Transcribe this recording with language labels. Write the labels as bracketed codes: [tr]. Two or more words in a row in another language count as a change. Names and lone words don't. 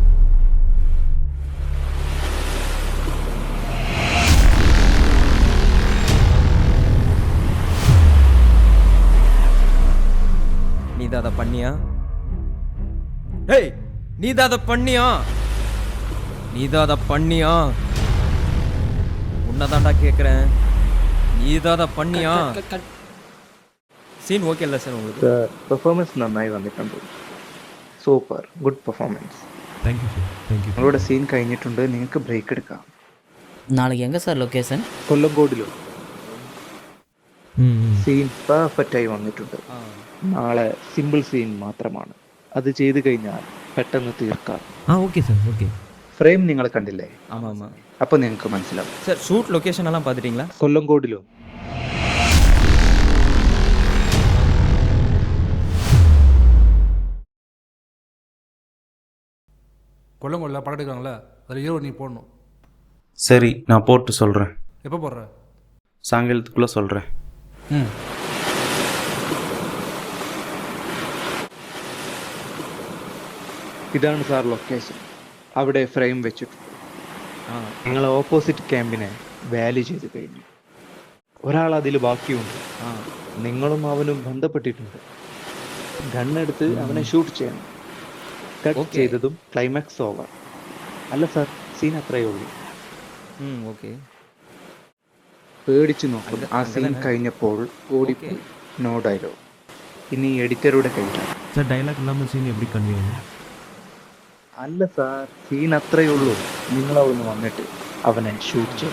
[ta] நீதான் அதை பண்ணியா? டேய் நீதான் அதை பண்ணியா? நீதான் அதை பண்ணியா? உன்னதான்டா கேட்குறேன். நீதான் அதை பண்ணியா [en] scene okay [ta] இல்லை சார் உங்களுக்கு [ml] പെർഫോമൻസ് നന്നായി വന്നിട്ടുണ്ട് [en] super good performance thank you sir thank you [ml] നിങ്ങളുടെ സീൻ കഴിഞ്ഞിട്ടുണ്ട് നിങ്ങൾക്ക് ബ്രേക്ക് എടുക്കാം [ta] நாளைக்கு எங்கே சார் லொக்கேஷன்? [ml] കൊല്ലംകോടിലോ ம் [en] scene perfect [ml] ആയി വന്നിട്ടുണ്ട്. നാളെ [en] simple scene [ml] മാത്രമാണ്, അത് ചെയ്തു കഴിഞ്ഞാൽ പെട്ടെന്ന് തീർക്കാം. [en] okay sir okay [ml] ഫ്രെയിം നിങ്ങൾ കണ്ടില്ലേ? [ta] ஆமாம் ஆமாம் [ml] അപ്പോൾ നിങ്ങൾക്ക് മനസ്സിലാവും. [ta] சார் [en] shoot location [ta] எல்லாம் பார்த்துட்டீங்களா? [ml] കൊല്ലംകോടിലോ [ta] கொல்லங்கொல்ல படம் எடுக்கிறாங்களே அதில் ஹீரோ நீ போடணும். சரி நான் போட்டு சொல்கிறேன். எப்போ போடுற? சாயங்காலத்துக்குள்ளே சொல்கிறேன். ம். [ml] ഇതാണ് സാർ ലൊക്കേഷൻ. അവിടെ ഫ്രെയിം വെച്ചിട്ടുണ്ട്. ഞങ്ങൾ ഓപ്പോസിറ്റ് ക്യാമ്പിനെ വാല്യൂ ചെയ്ത് കഴിഞ്ഞു. ഒരാൾ അതിൽ ബാക്കിയുണ്ട്. നിങ്ങളും അവനും ബന്ധപ്പെട്ടിട്ടുണ്ട്. ഗണ്ണെടുത്ത് അവനെ ഷൂട്ട് ചെയ്യണം. കട്ട് ചെയ്തതും [en] climax over. [ml] അല്ല സാർ, സീൻ അത്രയേ ഉള്ളൂ. [ta] ஓகே [ml] പേടിച്ചു നോക്കും. ആ സീൻ കഴിഞ്ഞപ്പോൾ ഓടിപ്പോയി. [en] no dialogue. [ml] ഇനി എഡിറ്ററുടെ കയ്യിലാണ്. [ta] சார் டைலாக் இல்லாமல் சீன் எப்படி கன்வீங்க? [ml] അല്ല സാർ, സീൻ അത്രയേ ഉള്ളൂ. നിങ്ങളവിടുന്ന് വന്നിട്ട് അവനെ ഷൂട്ട് ചെയ്യും.